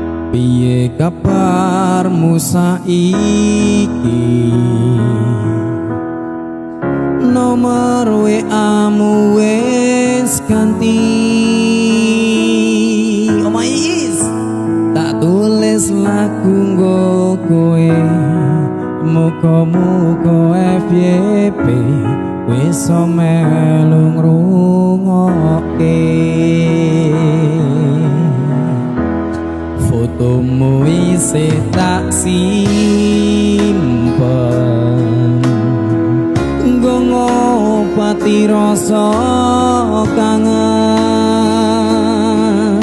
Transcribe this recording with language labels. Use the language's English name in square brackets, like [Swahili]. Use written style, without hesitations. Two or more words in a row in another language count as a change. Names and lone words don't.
[Javanese] Piye kabarmu saiki? Nomor WA-mu wis ganti. [English] Oh my is. [Javanese] Tak tulis lagu nggo kowe, muga-muga FYP wis melu ngrungokke. Fotomu isih tak simpen, nggo ngobati rasa kangen.